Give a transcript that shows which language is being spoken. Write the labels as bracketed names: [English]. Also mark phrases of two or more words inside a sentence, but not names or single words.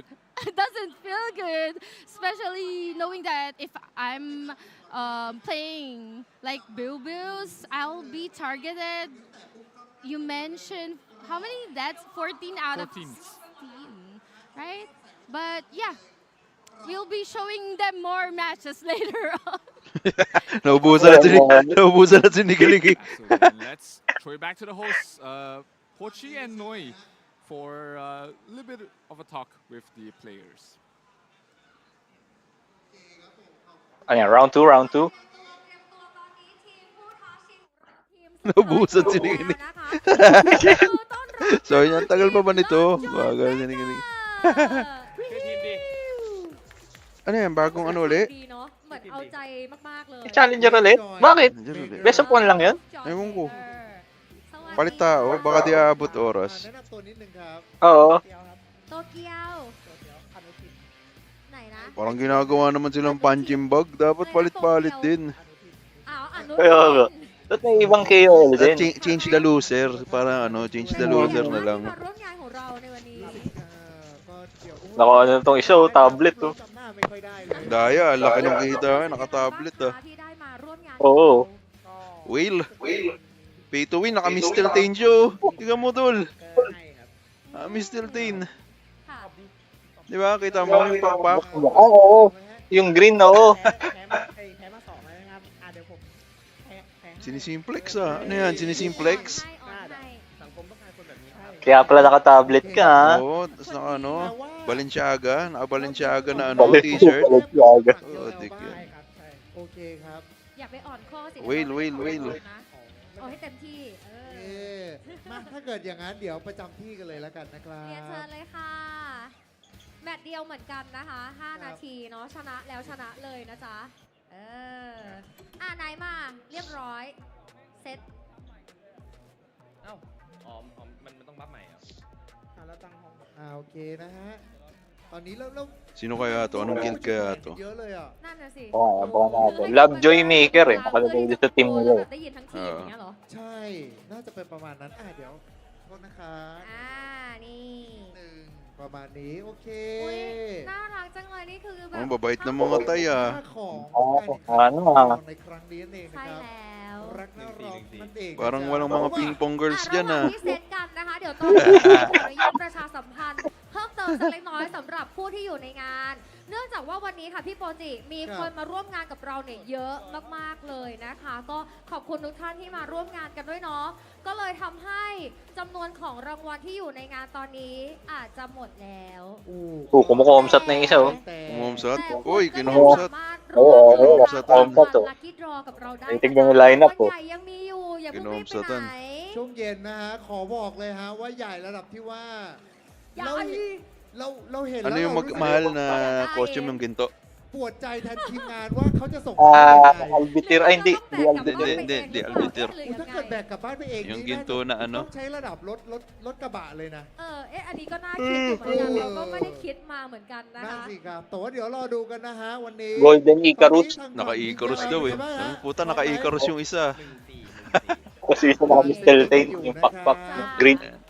[English] It doesn't feel good, especially knowing that if I'm playing like Bilbius, I'll be targeted. You mentioned how many? That's 14 out 14. of 16, right? But yeah, we'll be showing them more matches later on. [Filipino] Naubusan na si Nigaling. [English] Absolutely. And let's throw it back to the hosts, Pochi and Noi, for a little bit of a talk with the players. [Filipino] Ayan, round 2. Naubusan si Nigaling. So, ang tagal pa ba nito? Bagal si Nigaling. Ano yan? Bagong ano ulit? [Thai] ดีเนาะเหมือนเอาใจมากๆเลย [Filipino] Challenger ulit? Bakit? Challenger ulit. Best of 1 lang yun? Ewan ko. [Thai] สวัสดี [Filipino] Palit tao. Baka di aabot oras. [Thai] แนะนำตัวนิดนึงครับ [Filipino] Oo. [Thai] โตเกียวไหนนะ [Filipino] Parang ginagawa naman silang punching bag. Dapat palit-palit din. [Thai] อ้าวอนุ [Filipino] Kaya nga. Ba't may ibang KOL din? [English] Change the loser. [Filipino] Para [English] change the loser [Filipino] na lang. [Thai] มาร่วมงานของเราในวันนี้ ก็เดี๋ยว [Filipino] Naka ano tong isa, tablet to. [Thai] จำหน้าไม่ค่อยได้เลย [Filipino] Daya, laki ng kita. Naka-tablet ah. [Thai] ที่ได้มาร่วมงาน [Filipino] Oo. [English] Whale. Pay to win. [Filipino] Naka-Mr. Tain siya. Tingnan mo, tol. Mr. Tain. [Thai] ค่ะ [Filipino] Di ba? Kita mo yung pakpak. Oo. Yung green na oo. Sinisimplex ah. Ano yan? Sinisimplex? [Thai] ให้ออนให้ [Filipino] Kaya pala naka-tablet ka, ha? Oo. Tapos naka Balenciaga. Naka-Balenciaga na Balik- t-shirt. Balenciaga. Oo, dik yan. [Thai] โอเคครับ อย่าไปอ่อนข้อสิ [Filipino] Whale [Thai] นะเอาให้เต็มที่ เอ๊ะมาถ้าเกิดอย่างนั้นเดี๋ยวประจำที่กันเลยแล้วกันนะครั เรียนเชิญ บ เลยค่ะ แมตช์เดียวเหมือนกันนะคะ 5 นาทีเนาะชนะแล้วชนะเลยนะจ๊ะ ไหนมาเรียบร้อย เซ็ต มันต้องบัฟใหม่อ่ะ โอเคนะฮะ ตอนนี้เริ่ม [Filipino] Sino kaya to? Anong guild kaya to? [Thai] เยอะเลยอ่ะ นั่นน่ะสิ [Filipino] Oo, abangan natin. Lovejoy Maker eh. Nakalagay dito sa team nila eh. [Thai] ได้ยินทั้งทีมอย่างเงี้ยเหรอ ใช่ น่าจะเป็นประมาณนั้นเดี๋ยวโทษนะครับ นี่ หนึ่งประมาณนี้ โอเค อุ้ยน่ารักจังเลยนี่คือแบบ [Filipino] Ang babait ng mga tay ah. [Thai] ของ [Filipino] ano ah. [Thai] ในครั้งนี้นั่นเองนะ ใช่ ครับ แล้ว รักน่ารอกนั่นเอง [Filipino] Parang walang mga [English] ping pong girls [Thai] ระ [Filipino] dyan [Thai] หว่าง [Filipino] ah. [Thai] ที่เซตกันนะคะ เดี๋ยวตอนนี้ขออนุญาตประชาสัมพันธ์เพิ่มเติมสักเล็กน้อยสำหรับผู้ที่อยู่ในงาน เนื่องจากว่าวันนี้ค่ะพี่โปจิมีคนมาร่วมงานกับเราเนี่ยเยอะมากๆเลยนะคะ ก็ขอบคุณทุกท่านที่มาร่วมงานกันด้วยเนาะก็เลยทำให้จำนวนของรางวัลที่อยู่ในงานตอนนี้อาจจะหมดแล้ว [Filipino] Oo, kumukomsat na yung isa, oh. Umumsat. [Thai] แต่ [Filipino] Uy, [Thai] คุณก็ยัง [Filipino] kinumsat. [Thai] สามารถ [Filipino] Oo, [Thai] ร่วม [Filipino] oo, [Thai] รับ [Filipino] kumsat, oh. [Thai] ลัคกี้ดรอกับเราได้ [Filipino] Tingnan yung lineup, [Thai] ส่วน [Filipino] oh. [Thai] ใหญ่ยังมีอยู่อย่าเพิ่งรีบไป [Filipino] Kinumsatan. [Thai] ไหน ช่วงเย็นนะฮะ ขอบอกเลยฮะว่าใหญ่ระดับที่ว่า ใหญ่ เราเห็น [Filipino] Ano [Thai] แล้ว [Filipino] yung [Thai] เรารู้สึก [Filipino] mahal na costume yung ginto? [Thai] ปวดใจแทนทีมงานว่าเขาจะส่งมายังไง [Filipino] Albitir, ay hindi. Di Hindi, albitir. hindi, di albitir. [Thai] ถ้าเกิดแบกกลับบ้านไปเอง [Filipino] Yung [Thai] นี่ [Filipino] ginto na [Thai] ต้ [Filipino] ano? [Thai] องใช้ระดับรถกระบะเลยนะ อันนี้ก็น่าคิดอยู่เหมือนกันเราก็ไม่ได้คิดมาเหมือนกันนะ นั่น คะ สิครับแต่ว่าเดี๋ยวรอดูกันนะฮะวันนี้ [Filipino] Golden Icarus. Naka-Icarus daw eh. Sabi, puta, naka-Icarus yung isa. Kasi sa mga misteltate, yung pakpak, green.